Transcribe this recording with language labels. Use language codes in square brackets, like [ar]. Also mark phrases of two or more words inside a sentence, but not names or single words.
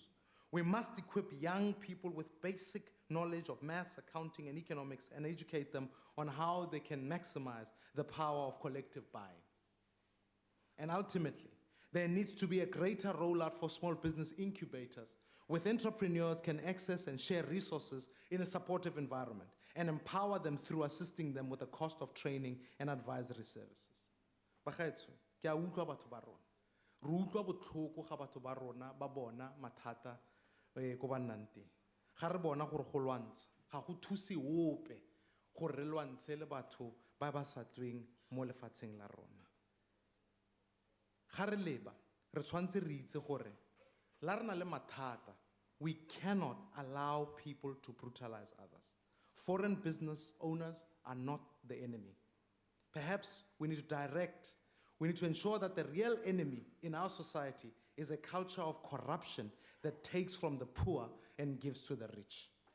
[en] We must equip young people with basic knowledge of maths, accounting, and economics and educate them on how they can maximize the power of collective buying. And ultimately, there needs to be a greater rollout for small business incubators, where entrepreneurs can access and share resources in a supportive environment and empower them through assisting them with the cost of training and advisory services. [tn] Bagaetsho, ke a utlwa batho ba rona. Re utlwa botlhoko ga batho ba rona ba bona mathata ko ba nnang teng. Ga re bona gore go lwantsha, ga go thuse ope gore re lwantshe le batho ba ba sa tsweng mo lefatsheng la rona. Ga re leba, re tshwantse re itse gore la re na le mathata, [en] we cannot allow people to brutalize others. Foreign business owners are not the enemy. Perhaps we need to ensure that the real enemy in our society is a culture of corruption that takes from the poor and gives to the rich.